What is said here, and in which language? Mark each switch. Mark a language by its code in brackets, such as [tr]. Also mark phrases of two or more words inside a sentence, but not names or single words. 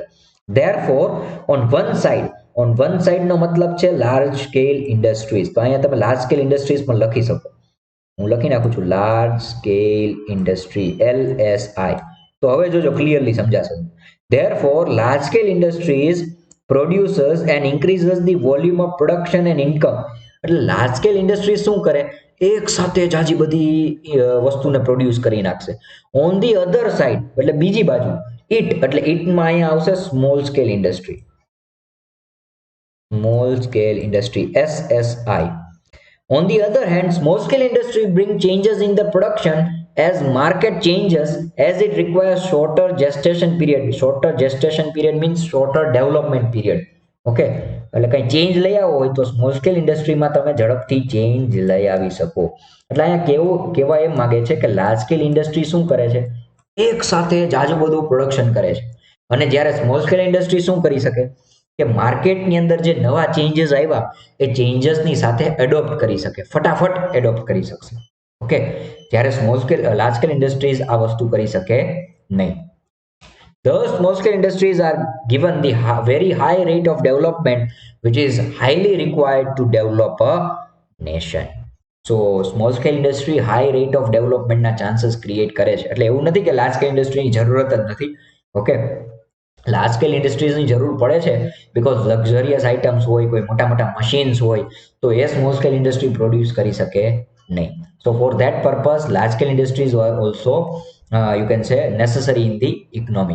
[en] Therefore, on one side [gu] નો મતલબ છે [en] large scale industries. [gu] તો અહીંયા તમે [en] large scale industries [gu] પણ લખી શકો. હું લખી નાખું છું [en] large scale industry, [gu] LSI. તો હવે જોજો ક્લિયરલી સમજાશે. [en] Therefore, large scale industries produces and increases the volume of production and income. [gu] એટલે [en] large scale industry [gu] શું કરે? એક સાથે જાજી બધી વસ્તુને પ્રોડ્યુસ કરી નાખશે. [en] on the other side [gu] એટલે બીજી બાજુ ઇટ, એટલે ઇટમાં અહીંયા આવશે [en] small scale industry. Small scale industry, SSI. On the other hand, small scale industry bring changes in the production as market changes, as it requires shorter gestation period. Shorter gestation period means shorter development period. [gu] Okay, એટલે કંઈ ચેન્જ લઈ આવો હોય તો [en] small scale [gu] ઇન્ડસ્ટ્રીમાં તમે ઝડપથી ચેન્જ લઈ આવી શકો. એટલે અહીંયા કહેવા એમ માગે છે કે [en] large scale industry [gu] શું કરે છે? એક સાથે જાજુ બધું પ્રોડક્શન કરે છે. અને જ્યારે [en] small scale industry [gu] શું કરી શકે કે માર્કેટની અંદર જે નવા ચેન્જીસ આવ્યા એ ચેન્જીસની સાથે એડોપ્ટ કરી શકે, ફટાફટ એડોપ્ટ કરી શકશે. ઓકે, જ્યારે [en] large scale industries [gu] આ વસ્તુ કરી શકે નહીં. [en] The small scale industries are given the very high rate of development, which is highly required to develop a nation. So small scale industry high rate of development ના chances create [gu] કરે છે. એટલે એવું નથી કે [en] large scale [gu] ઇન્ડસ્ટ્રીની જરૂરત જ નથી. ઓકે, [en] large scale [gu] ઇન્ડસ્ટ્રીઝની જરૂર પડે છે બીકોઝ [en] luxurious items [gu] હોય, કોઈ મોટા મોટા મશીન્સ હોય, તો એ [en] small scale industry [gu] પ્રોડ્યુસ કરી શકે નહીં. [en] so for that purpose large scale industries are also you can say necessary in the economy.